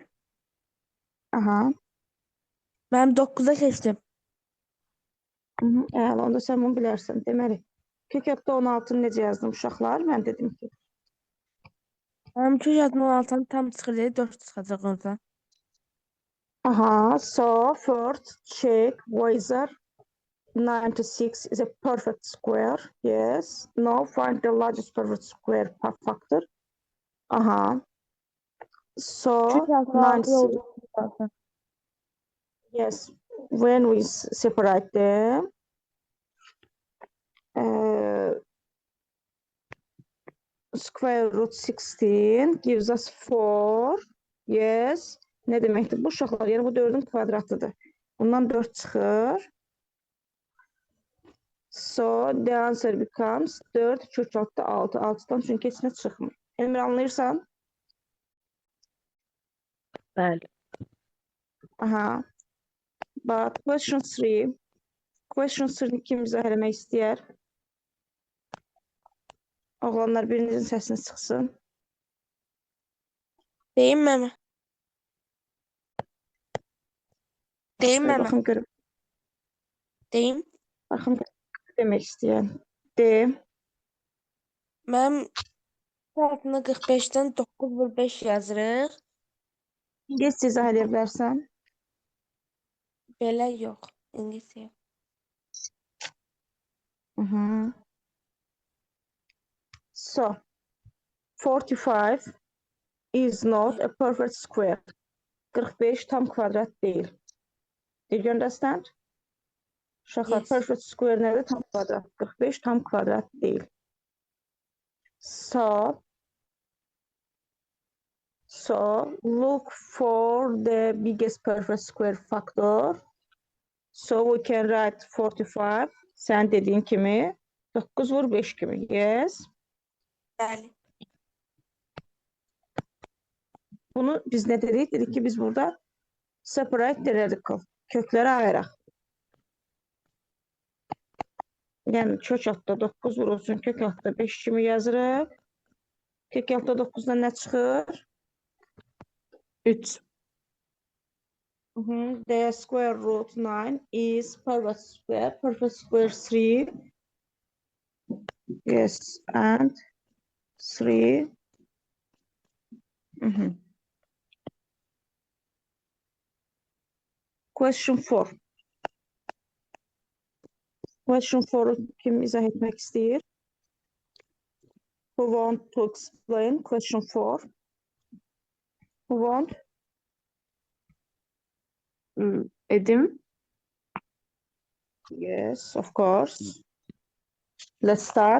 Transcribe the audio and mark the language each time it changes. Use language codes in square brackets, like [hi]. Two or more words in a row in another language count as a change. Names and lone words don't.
[az] Aha. Mən 9'a keçdim. Əla, onda sən bunu bilərsən. Deməli, kök altda 16-nı necə yazdım uşaqlar? Mən dedim ki. Mənim kök altda 16'nı tam çıxır, 4 çıxacaq orada. [en] Aha, so first check whether 96 is a perfect square. Yes. Now find the largest perfect square factor. Aha. So [az] Kök altda 6 oldu. [en] yes, when we separate them, square root 16 gives us 4. [az] Yes. Ne deməkdir? Bu uşaqlar, yəni bu 4'ün kvadratıdır. Bundan 4 çıxır. [en] So the answer becomes 4 [az] kök altda [en] 6. [az] 6'dan çünki heç nə çıxmır. Elmir, anlayırsan? Bəli. [en] Aha. But question 3. [az] Question 3'ni kim izah eləmək istəyər? Oğlanlar, birinizin səsini çıxsın. Deyim mi? Deyim mi? Baxın görüm. Deyim. Baxın demək istəyən. D. Mənim altında 45-dən 9 vur 5 yazırıq. İngilis izah edə bilərsən? Belə yox. İngilis yox. [en] So, 45 is not a perfect square. [az] 45 tam kvadrat deyil. [en] Did you understand? [az] Uşaqlar, [en] Yes. perfect square [az] nədir? Tam kvadrat. 45 tam kvadrat deyil. [en] So look for the biggest perfect square factor. So we can write 45. [az] Sən dediyin kimi 9 vur 5 kimi. [en] Yes. [az] Bəli. Bunu biz nə dedik? Dedik ki biz burada [en] separate the radical. [az] Kökləri ayıraq. Yəni kök altda 9 vurulsun, kök altda 5 kimi yazırıq. Kök altda 9-dan nə çıxır? 3. [en] The square root 9 is perfect square. Perfect square 3. Yes, and 3. Question 4. [az] Question 4'u kim izah etmək istəyir? [en] Who want to explain question 4? Who want? [az] Edim. [en] Yes, of course. Let's start.